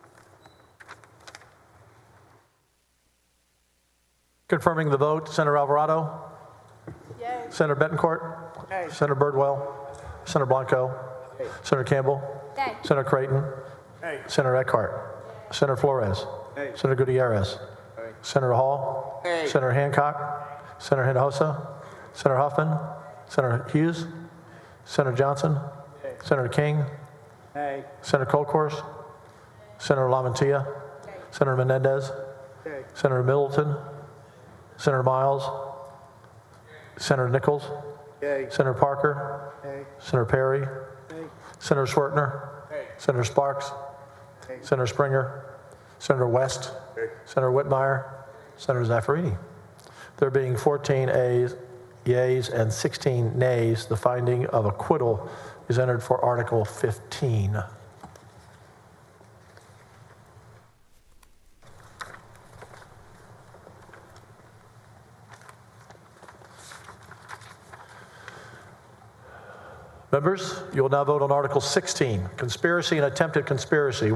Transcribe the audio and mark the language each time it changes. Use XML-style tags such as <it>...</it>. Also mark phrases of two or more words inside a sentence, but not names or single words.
<en>Confirming the vote, Senator Alvarado. Yay. Senator Betancourt. Yay. Senator Birdwell. Senator Blanco. Senator Campbell. Yay. Senator Creighton. Yay. Senator Eckhart. Senator Flores. Yay. Senator Gutierrez. Yay. Senator Hall. Yay. Senator Hancock. Senator Hinojosa. Senator Huffman. Senator Hughes. Senator Johnson. Senator King. Nay. Senator Colcourse, Senator Lamantia, Senator Menendez, Yay. Senator Middleton, Senator Miles, Senator Nichols, Yay. Senator Parker, Yay. Senator Perry, Yay. Senator Swertner, Senator Sparks, Senator Springer, Senator West, Senator Whitmire, Senator Zaffarini. There being 14 yeas and 16 nays, the finding of acquittal is entered for Article 15. Members, you will now vote on Article 16, conspiracy and attempted conspiracy.</en>